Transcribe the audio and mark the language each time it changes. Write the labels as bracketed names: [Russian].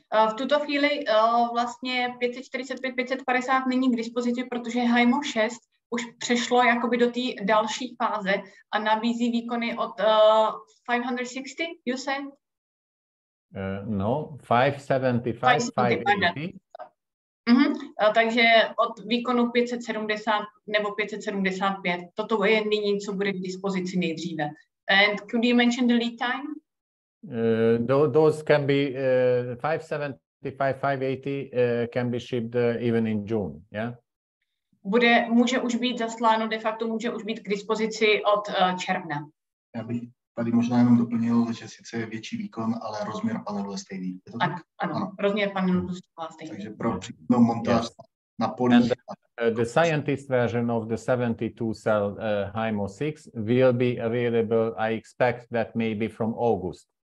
[Czech] V tuto chvíli vlastně 545, 550 není k dispozici, protože HIMO 6 už přešlo jakoby do té další fáze a nabízí výkony od 560, [English] you said? No, 575, 580. [Czech] Takže od výkonu 570 nebo 575. Toto je nyní, co bude k dispozici nejdříve. [English] And could you mention the lead time? Those can be 575, 580 can be shipped even in June, yeah? [Czech] Může už být zasláno, de facto může už být k dispozici od června. Já bych tady možná jenom doplnil, že sice je větší výkon, ale rozměr panelu je stejný. Je to tak? Ano, rozměr panelu je stejný. Takže pro případnou montáž na polích. [English] The scientist version of the 72 cell HIMO 6 will be available, I expect that maybe from August.